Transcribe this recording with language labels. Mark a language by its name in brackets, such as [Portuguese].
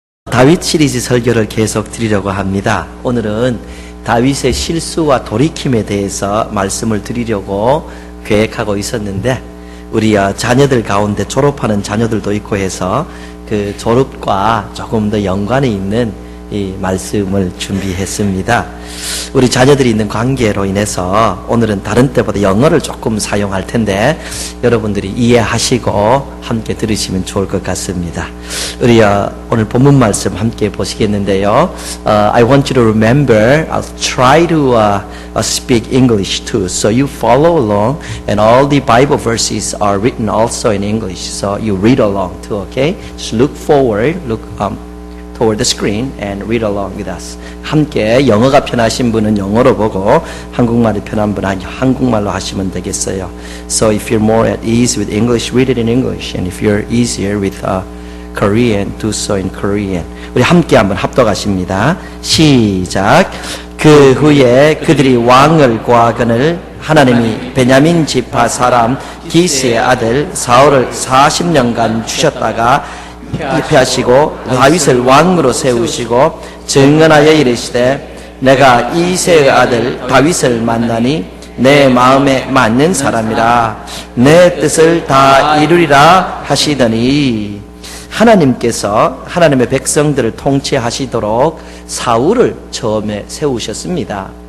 [Korean] 다윗 시리즈 설교를 계속 드리려고 합니다. 오늘은 다윗의 실수와 돌이킴에 대해서 말씀을 드리려고 계획하고 있었는데 우리 자녀들 가운데 졸업하는 자녀들도 있고 해서 그 졸업과 조금 더 연관이 있는 이 말씀을 준비했습니다. 우리 자녀들이 있는 관계로 인해서 오늘은 다른 때보다 영어를 조금 사용할 텐데 여러분들이 이해하시고 함께 들으시면 좋을 것 같습니다. 우리 오늘 본문 말씀 함께 보시겠는데요. [English] I want you to remember, I'll try to speak English too. So you follow along and all the Bible verses are written also in English. So you read along too, okay? Just look forward, look toward the screen and read along with us. [Korean] 함께 영어가 편하신 분은 영어로 보고 한국말이 편한 분은 한국말로 하시면 되겠어요. [English] So if you're more at ease with English, read it in English. And if you're easier with Korean, do so in Korean. [Korean] 우리 함께 한번 합독하십니다. 시작. 그 후에 그들이 왕을 구하거늘 하나님이 베냐민 지파 사람 기스의 아들 사울을 40년간 주셨다가 입회하시고 다윗을 왕으로 세우시고 증언하여 이르시되 내가 이새의 아들 다윗을 만나니 내 마음에 맞는 사람이라 내 뜻을 다 이루리라 하시더니 하나님께서 하나님의 백성들을 통치하시도록 사울을 처음에 세우셨습니다.